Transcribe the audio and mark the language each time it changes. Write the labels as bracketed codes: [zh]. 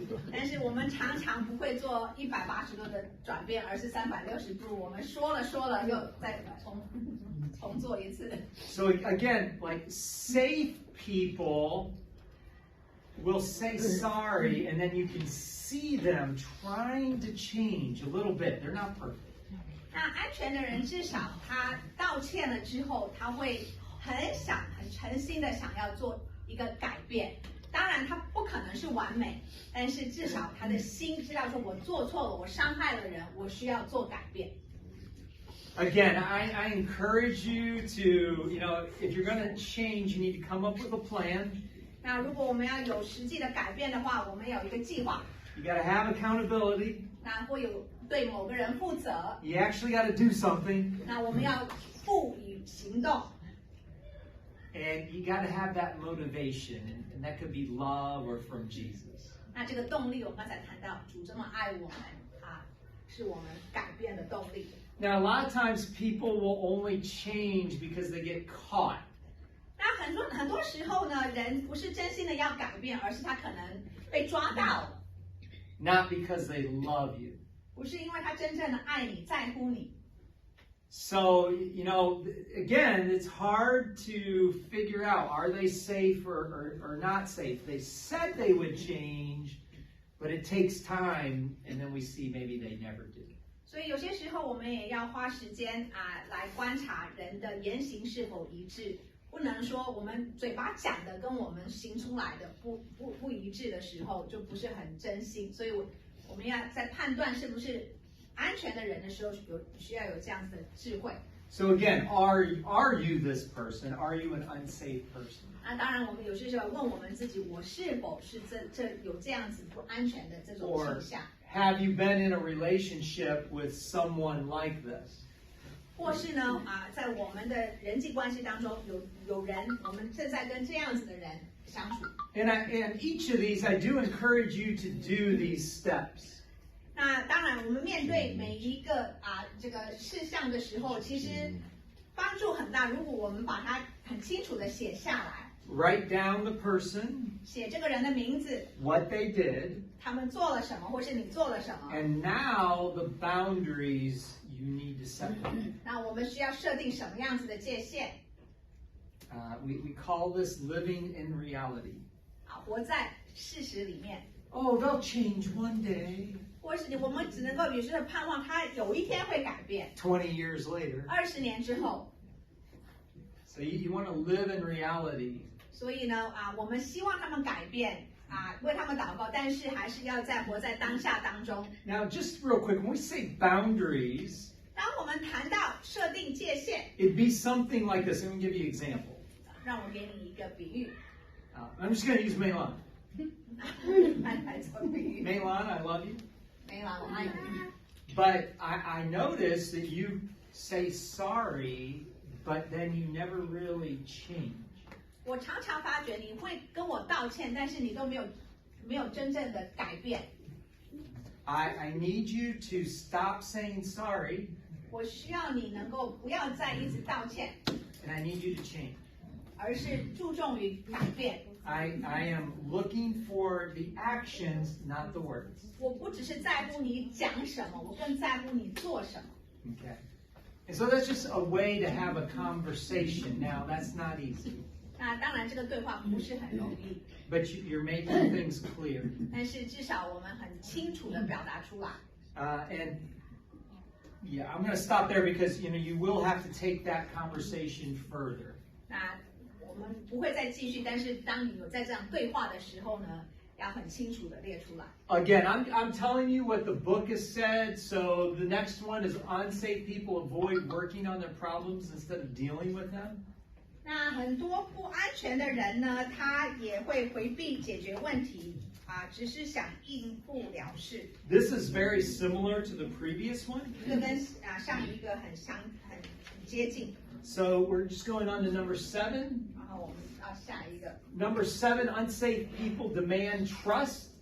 [zh] 但是我们常常不会做180度的转变，而是360度。我们说了，又再重做一次。 [en] So again, like safe people will say sorry, and then you can see them trying to change a little bit. They're not perfect. [zh] 那安全的人至少他道歉了之后，他会很诚心的想要做一个改变。当然他不可能是完美，但是至少他的心知道说我做错了，我伤害了人，我需要做改变。 [en] Again, I encourage you to, if you're going to change, you need to come up with a plan. [zh] 那如果我们要有实际的改变的话，我们有一个计划。 [en] You got to have accountability. [zh] 那会有对某个人负责。 [en] You actually got to do something. [zh] 那我们要赋予行动。 [en] And you got to have that motivation, and that could be love or from Jesus. [zh] 那这个动力，我们刚才谈到，主这么爱我们啊，是我们改变的动力。 [en] Now, a lot of times people will only change because they get caught. [zh] 那很多时候呢，人不是真心的要改变，而是他可能被抓到了， [en] Not because they love you. [zh] 不是因为他真正的爱你、在乎你。 [en] So, again, it's hard to figure out, are they safe or not safe? They said they would change, but it takes time, and then we see maybe they never do. [zh] 所以有些时候我们也要花时间来观察人的言行是否一致，不能说我们嘴巴讲的跟我们行出来的不一致的时候，就不是很真心。所以我们要在判断是不是安全的人的时候，需要有这样子的智慧。 [en] So again, are you this person? Are you an unsafe person? [zh] 那当然，我们有些时候问我们自己，我是否是有这样子不安全的这种倾向？ [en] Have you been in a relationship with someone like this? [zh] 或是呢在我们的人际关系当中，有人我们正在跟这样子的人相处。 [en] And each of these, I do encourage you to do these steps. [zh] 那当然，我们面对每一个这个事项的时候，其实帮助很大。如果我们把它很清楚的写下来， [en] Write down the person, [zh] 写这个人的名字， [en] what they did, [zh] 他们做了什么，或是你做了什么。 [en] and now the boundaries you need to set. [zh] 那我们需要设定什么样子的界限？ [en] We call this living in reality. [zh] 活在事实里面。 [en] Oh, they'll change one day. [zh] 或是我们只能够有时候盼望他有一天会改变。 [en] 20 years later. [zh] 20年之后。 [en] So you want to live in reality. [zh] 所以呢我们希望他们改变为他们祷告，但是还是要活在当下当中。 [en] Now, just real quick, when we say boundaries, [zh] 当我们谈到设定界限， [en] it'd be something like this. Let me give you an example. [zh] 让我给你一个比喻。 [en] I'm just going to use Meilon. [zh] 来做比喻。 [en] Meilon, I love you. [zh] 没啦，我爱你。 [en] But I notice that you say sorry, but then you never really change. [zh] 我常常发觉你会跟我道歉，但是你都没有真正的改变。 [en] I need you to stop saying sorry. [zh] 我需要你能够不要再一直道歉， [en] And I need you to change. [zh] 而是注重于改变。 [en] I am looking for the actions, not the words. [zh] 我不只是在乎你讲什么，我更在乎你做什么。 [en] Okay. And so that's just a way to have a conversation. Now, that's not easy. [zh] 那当然，这个对话不是很容易， [en] But you're making things clear. [zh] 但是至少我们很清楚的表达出来。 [en] And yeah, I'm going to stop there because you will have to take that conversation further. [zh] 那我们不会再继续，但是当你有在这样对话的时候呢，要很清楚的列出来。 [en] Again, I'm telling you what the book has said. So the next one is unsafe people avoid working on their problems instead of dealing with them. [zh] 那很多不安全的人呢，他也会回避解决问题只是想应付了事。 [en] This is very similar to the previous one. [zh] 这个跟上一个很接近。 [en] So we're just going on to number 7. [zh] 然后我们到下一个。 [en] Number 7, unsafe people demand trust